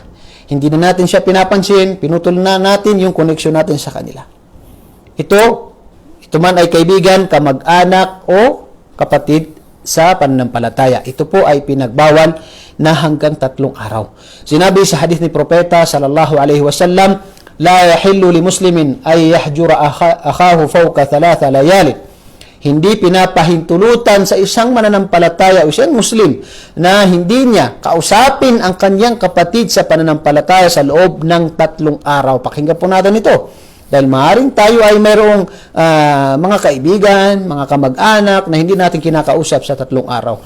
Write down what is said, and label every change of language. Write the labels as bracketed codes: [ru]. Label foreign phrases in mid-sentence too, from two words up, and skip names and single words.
[tl] Hindi na natin siya pinapansin, pinutol na natin yung koneksyon natin sa kanila. Ito man ay kaibigan, kamag-anak o kapatid sa pananampalataya. Ito po ay pinagbawal na hanggang 3 araw. Sinabi sa hadith ni propeta [ar] صلى الله عليه وسلم, لا يحل لمسلم أن يهجر أخاه فوق 3 ليال. [tl] Hindi pinapahintulutan sa isang mananampalataya o isang Muslim na hindi niya kausapin ang kanyang kapatid sa pananampalataya sa loob ng 3 araw. Pakinggan po natin ito. Dahil maaaring tayo ay mayroong mga kaibigan, mga kamag-anak na hindi natin kinakausap sa 3 araw.